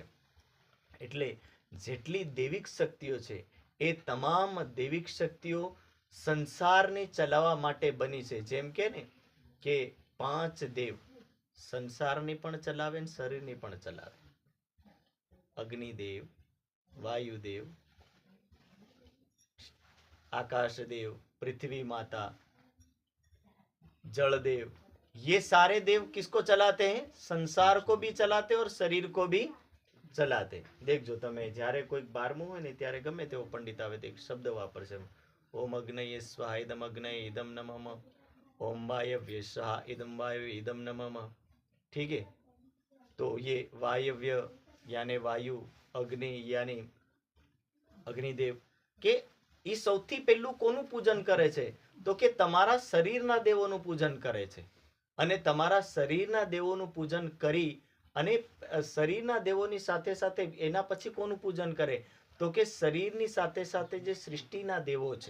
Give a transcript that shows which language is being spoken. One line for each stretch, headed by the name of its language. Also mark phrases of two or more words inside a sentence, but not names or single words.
Gujarati: એટલે જેટલી દૈવિક શક્તિઓ છે એ તમામ દૈવિક શક્તિઓ સંસારને ચલાવવા માટે બની છે. જેમ કે ને કે 5 દેવ સંસારની પણ ચલાવે ને શરીરની પણ ચલાવે. અગ્નિદેવ,
Hindi: वायुदेव, आकाशदेव, पृथ्वी माता, जलदेव, ये सारे देव किसको चलाते हैं? संसार को भी चलाते और शरीर को भी चलाते.
Gujarati: देखજો તમે જ્યારે કોઈ 12મું હોય ને ત્યારે ગમે તેવો પંડિત આવે તો એક શબ્દ વાપરશે,
Sanskrit: ओम अग्नये स्वाहा इदम अग्नये इदम नमः, ओम वायव्य स्वाहा इदम वायव्य इदम नमः.
Hindi: ठीक है, तो ये वायव्य यानी वायु, अग्नि यानी अग्निदेव के
Gujarati: એ સૌથી પહેલું કોનું પૂજન કરે છે? તો કે તમારા શરીરના દેવોનું પૂજન કરે છે. અને તમારા શરીરના દેવોનું પૂજન કરી અને શરીરના દેવોની સાથે સાથે એના પછી કોનું પૂજન કરે? તો કે શરીરની સાથે સાથે જે સૃષ્ટિના દેવો છે.